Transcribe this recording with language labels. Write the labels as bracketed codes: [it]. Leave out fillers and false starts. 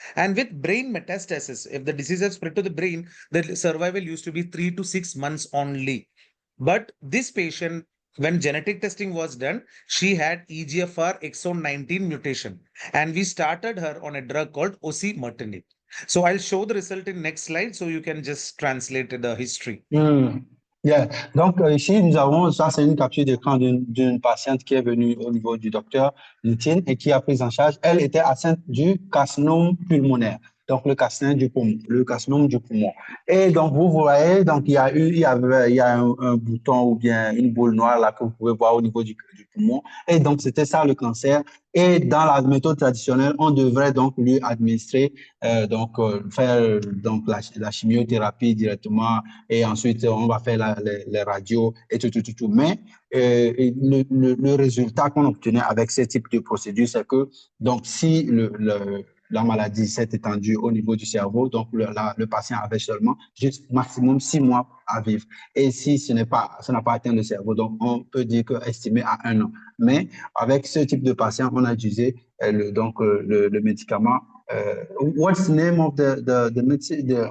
[en] And with brain metastasis, if the disease has spread to the brain, the survival used to be 3 to 6 months only. But this patient, when genetic testing was done, she had EGFR exon 19 mutation, and we started her on a drug called osimertinib. So I'll show the result in next slide, so you can just translate the history. Yeah. [fr] Donc, ici, nous avons, ça, c'est une capture d'écran d'une patiente qui est venue au niveau du docteur Nithin et qui a pris en charge. Elle était atteinte du carcinome pulmonaire, donc le carcinome du poumon, le carcinome du poumon. Et donc, vous voyez, donc, il y a un bouton ou bien une boule noire là que vous pouvez voir au niveau du poumon. Et donc, c'était ça le cancer. Et dans la méthode traditionnelle, on devrait donc lui administrer, faire donc la chimiothérapie directement et ensuite on va faire les radios et tout. Mais le résultat qu'on obtenait avec ce type de procédure, c'est que donc si la maladie s'est étendue au niveau du cerveau, donc le patient avait seulement juste maximum 6 mois à vivre. Et si ça n'a pas atteint le cerveau, donc on peut dire que estimé à 1 an. Mais avec ce type de patient, on a utilisé le médicament. [en] What's the name of the medicine?